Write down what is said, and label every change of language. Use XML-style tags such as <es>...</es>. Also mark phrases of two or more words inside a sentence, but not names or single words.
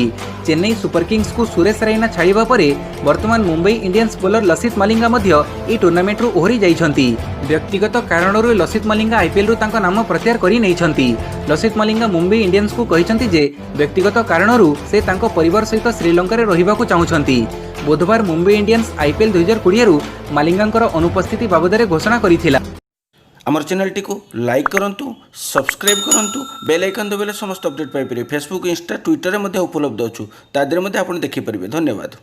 <or>ଚେନ୍ନାଇ ସୁପର କିଙ୍ଗସ କୁ ସୁରେଶ ରୈନା ଛାଡ଼ିବା ପରେ ବର୍ତ୍ତମାନ ମୁମ୍ବାଇ ଇଣ୍ଡିଆନ୍ସ ବୋଲର ଲସିତ ମଲିଙ୍ଗା ମଧ୍ୟ ଏହି ଟୁର୍ଣ୍ଣାମେଣ୍ଟ ରୁ ଓହରି ଯାଇଛନ୍ତି। ବ୍ୟକ୍ତିଗତ କାରଣରୁ ଲସିତ ମଲିଙ୍ଗା ଆଇପିଏଲ ରୁ ତାଙ୍କ ନାମ ପ୍ରତ୍ୟାହାର କରି ନେଇଛନ୍ତି। ଲସିତ ମଲିଙ୍ଗା ମୁମ୍ବାଇ ଇଣ୍ଡିଆନ୍ସ କୁ କହିଛନ୍ତି ଯେ ବ୍ୟକ୍ତିଗତ କାରଣରୁ ସେ ତାଙ୍କ ପରିବାର ସହିତ ଶ୍ରୀଲଙ୍କା ରେ ରହିବାକୁ ଚାହୁଁଛନ୍ତି। ବୁଧବାର ମୁମ୍ବାଇ ଇଣ୍ଡିଆନ୍ସ ଆଇପିଏଲ 2020 ରୁ ମଲିଙ୍ଗାଙ୍କର ଅନୁପସ୍ଥିତି ବାବଦରେ ଘୋଷଣା କରିଥିଲା। ଆମର ଚ୍ୟାନେଲ ଟି କୁ ଲାଇକ କରନ୍ତୁ, ସବସ୍କ୍ରାଇବ କରନ୍ତୁ,</or> <en>bell icon</en> <or>ଦବାଇଲେ ସମସ୍ତ ଅପଡେଟ ପାଇ ପାରିବେ। ଫେସବୁକ, ଇନ୍ସ୍ଟା, ଟ୍ୱିଟର ରେ ମଧ୍ୟ ଉପଲବ୍ଧ ଅଛୁ, ତାଦରେ ମଧ୍ୟ ଆପଣ ଦେଖି ପାରିବେ। धन्यवाद।</or>